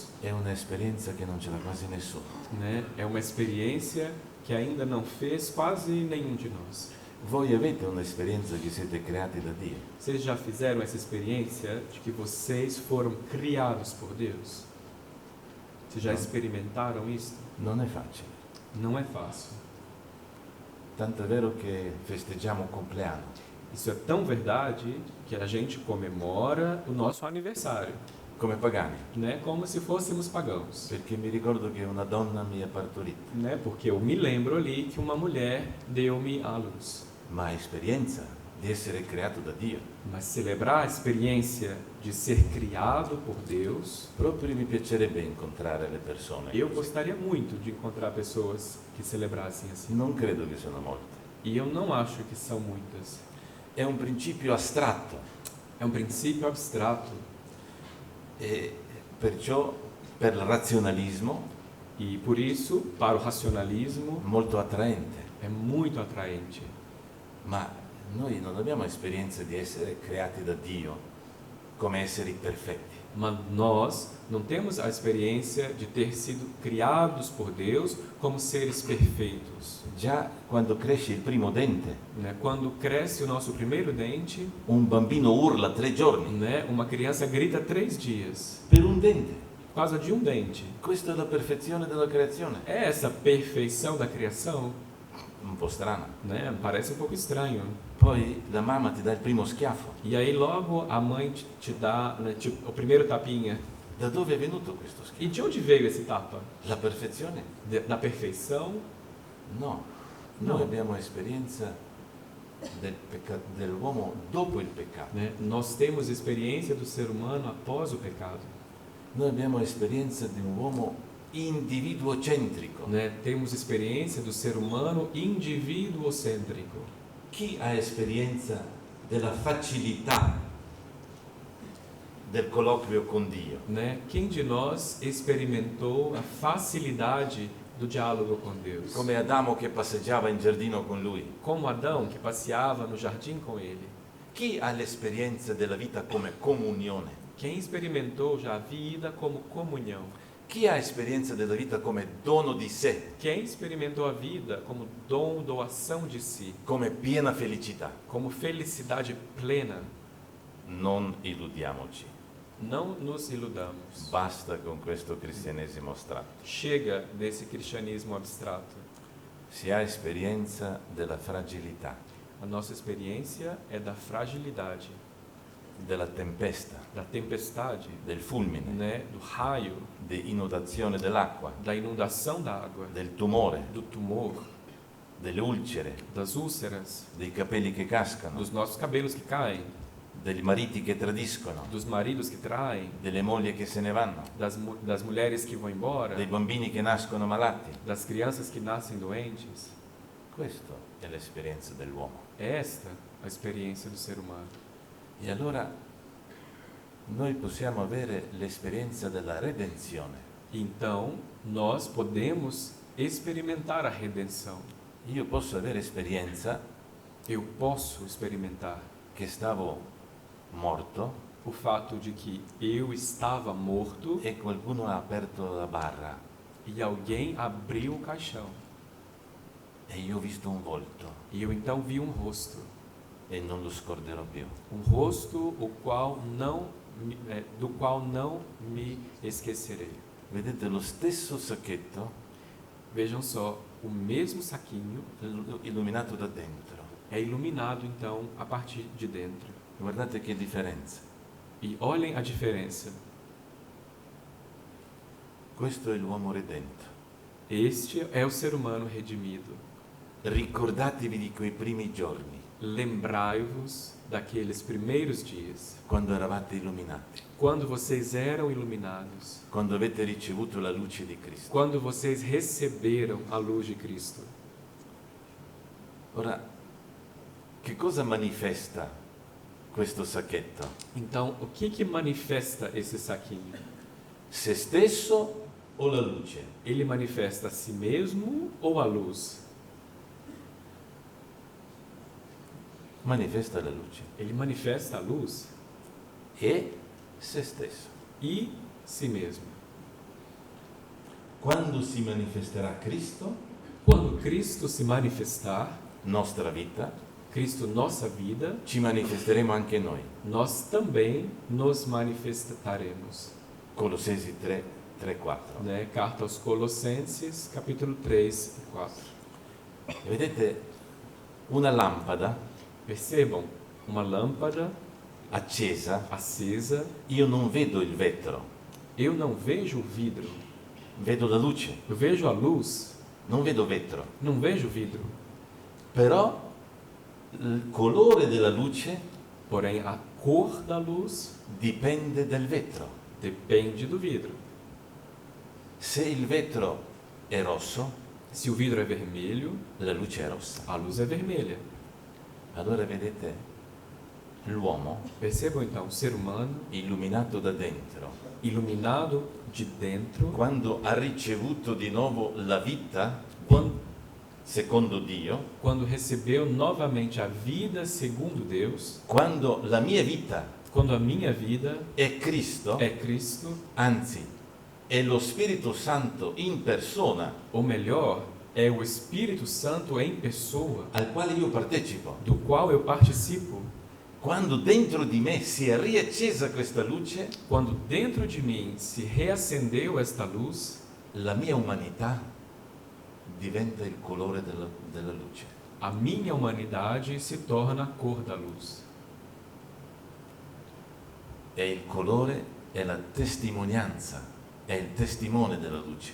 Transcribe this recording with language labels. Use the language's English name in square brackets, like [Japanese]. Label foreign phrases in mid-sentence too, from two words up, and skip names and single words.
[Italian] è un'esperienza che non ce l'ha quasi nessuno. [Portuguese] né? É uma experiência que ainda não fez quase nenhum de nós. [Italian] Voi avete un'esperienza che siete creati da Dio? [Portuguese] Vocês já fizeram essa experiência de que vocês foram criados por Deus? Vocês já experimentaram isso? [Italian] Non è facile. [Portuguese] Não é fácil. [Italian] Tanto è vero che festeggiamo un compleanno. [Portuguese] Isso é tão verdade que a gente comemora o nosso aniversário, [Italian] Come pagani, [Portuguese] né? Como se fôssemos pagãos, [Italian] perché mi ricordo che una donna mi ha partorito, [Portuguese] né? Porque eu me lembro ali que uma mulher deu-me à luz. [Italian] ma a esperienza di essere creato da Dio. [Portuguese] Mas celebrar a experiência de ser criado por Deus, [Italian] Proprio mi piacerebbe incontrare le persone. [Portuguese] eu gostaria muito de encontrar pessoas que celebrassem assim. [Italian] Non credo che sono molte. [Portuguese] E eu não acho que são muitas. [Italian] È un principio astratto [Portuguese] É um princípio abstrato [Italian] e perciò per il razionalismo [Portuguese] e por isso, para o racionalismo, [Italian] molto attraente. [Portuguese] é muito atraente. [Italian] Ma noi non abbiamo esperienza di essere creati da Dio come esseri perfetti. [Portuguese] Mas nós não temos a experiência de ter sido criados por Deus como seres perfeitos. [Italian] Già quando cresce il primo dente, [Portuguese] Né? Quando cresce o nosso primeiro dente, [Italian] un bambino urla 3 giorni [Portuguese] né? Uma criança grita 3 dias [Italian] per un dente. [Portuguese] por causa de um dente. [Italian] Questa è la perfezione della creazione. [Portuguese] É essa perfeição da criação, [Italian] Un po' strana. [Portuguese] né? Parece um pouco estranho. [Italian] Poi la mamma ti dà il primo schiaffo. [Portuguese] E aí logo a mãe te dá, né, o primeiro tapinha. [Italian] Da dove è venuto questo schiaffo? [Portuguese] E de onde veio esse tapa? [Italian] La perfezione? [Portuguese] Da perfeição? [Italian] No. No. Noi abbiamo esperienza dell'uomo dopo il peccato. [Portuguese] Né? Nós temos experiência do ser humano após o pecado. [Italian] Noi abbiamo esperienza di un uomo individuocentrico. [Portuguese] Né? Temos experiência do ser humano individuocêntrico. [Italian] Chi ha esperienza della facilità del colloquio con Dio? [Portuguese] Né? Quem de nós experimentou a facilidade do diálogo com Deus? [Italian] Come Adamo che passeggiava in giardino con lui. [Portuguese] Como Adão, que passeava no jardim com ele. [Italian] Chi ha l'esperienza della vita come comunione? [Portuguese] Quem experimentou já a vida como comunhão? [Italian] Chi ha esperienza della vita come dono di sé, [Portuguese] Quem experimentou a vida como dom, doação de si, [Italian] come piena felicità? [Portuguese] como felicidade plena? [Italian] Non illudiamoci. [Portuguese] Não nos iludamos. [Italian] Basta con questo cristianesimo astratto. [Portuguese] Chega desse cristianismo abstrato. [Italian] Si ha esperienza della fragilità, [Portuguese] A nossa experiência é da fragilidade, [Italian] della tempesta, [Portuguese] da tempestade, [Italian] del fulmine, [Portuguese] né? Do raio, [Italian] di inondazione dell'acqua, [Portuguese] da inundação da água, [Italian] del tumore, [Portuguese] do tumor, [Italian] delle ulcere, [Portuguese] das úlceras, [Italian] dei capelli che cascano, [Portuguese] dos nossos cabelos que caem, [Italian] degli mariti che tradiscono, [Portuguese] dos maridos que traem, [Italian] delle mogli che se ne vanno, [Portuguese] das mulheres que vão embora, [Italian] dei bambini che nascono malati. [Portuguese] das crianças que nascem doentes. [Italian] Questa è l'esperienza dell'uomo. [Portuguese] É esta a experiência do ser humano. [Italian] E allora noi possiamo avere l'esperienza della redenzione. [Portuguese] Então, nós podemos experimentar a redenção. [Italian] Io posso avere esperienza [Portuguese] Eu posso experimentar [Italian] che stavo morto [Portuguese] o fato de que eu estava morto [Italian] e qualcuno ha aperto la barra [Portuguese] e alguém abriu o caixão. [Italian] e io ho visto un volto [Portuguese] E eu então vi um rosto. [Italian] e non lo scorderò più. [Portuguese] Um rosto do qual não me esquecerei. [Italian] Vedete lo stesso sacchetto [Portuguese] Vejam só, o mesmo saquinho [Italian] illuminato da dentro. [Portuguese] é iluminado então a partir de dentro. [Italian] Guardate che differenza. [Portuguese] E olhem a diferença. [Italian] Questo è l'uomo redento. [Portuguese] Este é o ser humano redimido. [Italian] Ricordatevi di quei primi giorni, [Portuguese] Lembrai-vos daqueles primeiros dias, [Italian] quando eravate illuminati, [Portuguese] quando vocês eram iluminados, [Italian] quando avete ricevuto la luce di Cristo. [Portuguese] quando vocês receberam a luz de Cristo. [Italian] Ora, che cosa manifesta questo sacchetto? [Portuguese] Então, o que manifesta esse saquinho? [Italian] Se stesso o la luce? [Portuguese] Ele manifesta a si mesmo ou a luz? [Italian] Manifesta la luce [Portuguese] Ele manifesta a luz [Italian] e se stesso. [Portuguese] e si mesmo. [Italian] Quando si manifesterà Cristo, [Portuguese] Quando Cristo se manifestar, [Italian] nostra vita, [Portuguese] Cristo nossa vida, [Italian] ci manifesteremo anche noi. [Portuguese] nós também nos manifestaremos. [Italian] Colossesi 3, 3, 4. [Portuguese] Né? Carta aos Colossenses, capítulo 3 e 4. [Italian] E vedete una lampada [Portuguese] Percebam, uma lâmpada [Italian] accesa, [Portuguese] acesa, [Italian] io non vedo il vetro, [Portuguese] eu não vejo o vidro, [Italian] vedo la luce, [Portuguese] eu vejo a luz, [Italian] non vedo vetro. [Portuguese] não vejo o vidro. [Italian] Però il colore della luce [Portuguese] Porém, a cor da luz [Italian] dipende dal vetro. [Portuguese] depende do vidro. [Italian] Se il vetro è rosso, [Portuguese] Se o vidro é vermelho, [Italian] la luce è rossa. [Portuguese] a luz é vermelha. [Italian] Allora vedete l'uomo [Portuguese] Percebam então, o ser humano, [Italian] illuminato da dentro, [Portuguese] iluminado de dentro, [Italian] quando ha ricevuto di nuovo la vita [Portuguese] quando, [Italian] secondo Dio, [Portuguese] quando recebeu novamente a vida segundo Deus, [Italian] quando la mia vita [Portuguese] quando a minha vida [Italian] è Cristo, [Portuguese] é Cristo, [Italian] anzi è lo Spirito Santo in persona [Portuguese] ou melhor, é o Espírito Santo em pessoa, [Italian] al quale io partecipo. [Portuguese] do qual eu participo. [Italian] Quando dentro di me si è riaccesa questa luce, [Portuguese] Quando dentro de mim se reacendeu esta luz, [Italian] la mia umanità diventa il colore della luce. [Portuguese] a minha humanidade se torna a cor da luz. [Italian] E il colore è la testimonianza, è il testimone della luce.